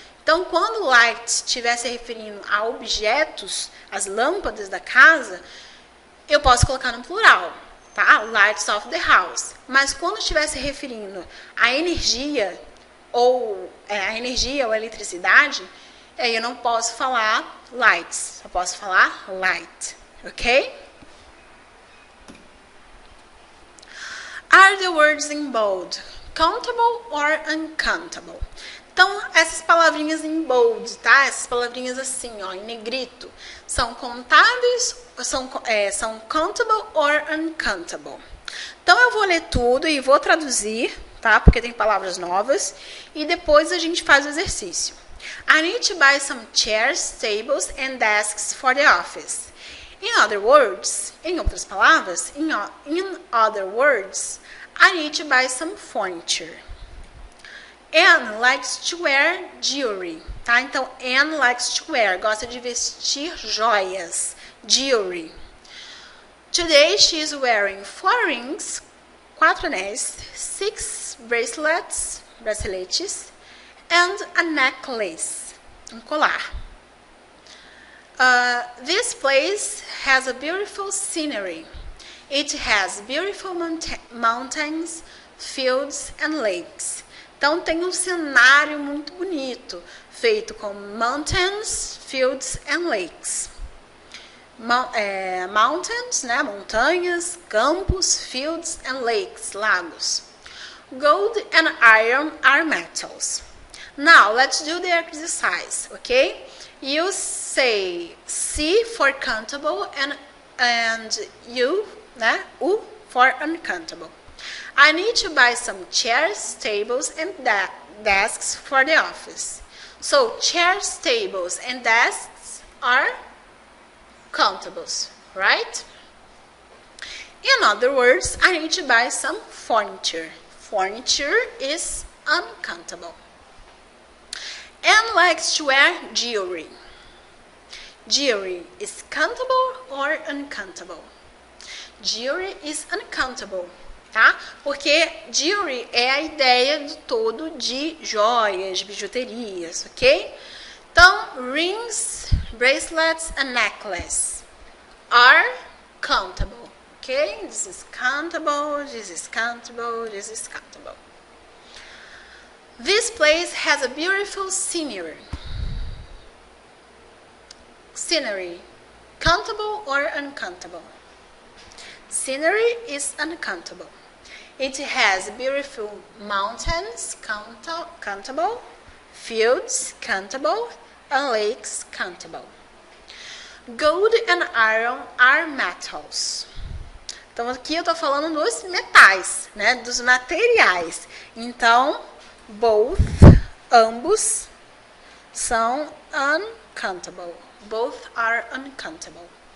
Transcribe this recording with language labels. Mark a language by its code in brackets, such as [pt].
[pt] Então, quando light estiver se referindo a objetos, as lâmpadas da casa, eu posso colocar no plural, tá? [en] Lights of the house. [pt] Mas quando estiver se referindo à energia, ou a eletricidade, eu não posso falar lights, eu posso falar light, ok? [en] Are the words in bold countable or uncountable? [pt] Então, essas palavrinhas em bold, tá? Essas palavrinhas assim, ó, em negrito, são contáveis, são [en] countable or uncountable. [pt] Então, eu vou ler tudo e vou traduzir, tá? Porque tem palavras novas. E depois a gente faz o exercício. [en] I need to buy some chairs, tables and desks for the office. In other words, [pt] em outras palavras, [en] in other words, I need to buy some furniture. Anne likes to wear jewelry, tá? Então, Anne likes to wear, [pt] gosta de vestir joias, [en] jewelry. Today she is wearing 4 rings, 4 anéis, 6 braceletes, and a necklace, colar. This place has a beautiful scenery. It has beautiful mountains, fields and lakes. [pt] Então, tem um cenário muito bonito, feito com [en] mountains, fields and lakes. [pt] Mountains, né, montanhas, campos, [en] fields and lakes, [pt] lagos. [en] Gold and iron are metals. Now, let's do the exercise, okay? You say C for countable and U, né, U for uncountable. I need to buy some chairs, tables, and desks for the office. So, chairs, tables, and desks are countables, right? In other words, I need to buy some furniture. Furniture is uncountable. Anne likes to wear jewelry. Jewelry is countable or uncountable? Jewelry is uncountable, tá? [pt] Porque jewelry é a ideia do todo de joias, bijuterias, ok? [en] Então, rings, bracelets and necklace are countable, ok? This is countable, this is countable, this is countable. This place has a beautiful scenery. Scenery, countable or uncountable? Scenery is uncountable. It has beautiful mountains, countable, fields, countable, and lakes, countable. Gold and iron are metals. [pt] Então, aqui eu estou falando dos metais, né? Dos materiais. Então, both, ambos, são uncountable. [en] Both are uncountable.